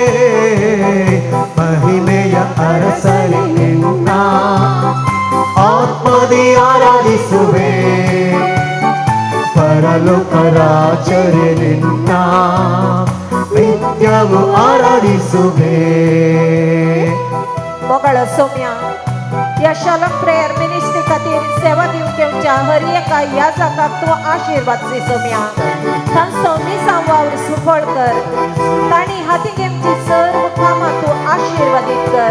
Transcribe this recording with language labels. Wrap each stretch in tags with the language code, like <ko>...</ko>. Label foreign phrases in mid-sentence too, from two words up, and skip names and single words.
<kn>ಮಹಿಮೆಯ ಅರಸನೇ ನಿನ್ನ ಆತ್ಮದಿ ಆರಾಧಿಸುವೆ. ಪರಲೋಕ ರಾಜರೇ ನಿನ್ನ ನಿತ್ಯವೂ ಆರಾಧಿಸುವೆ.</kn> <kok>मोगळो सोम्या या शालम प्रेयर मिनिस्ट्री खातीर सेवा दिवंक येवच्या हर एका याजकाक तूं आशिर्वाद दी सोम्या. तांचो मिसां वावर सुफळ कर. तांणी हाती घेवची सर्व कामां तूं आशिर्वादीत कर.</kok>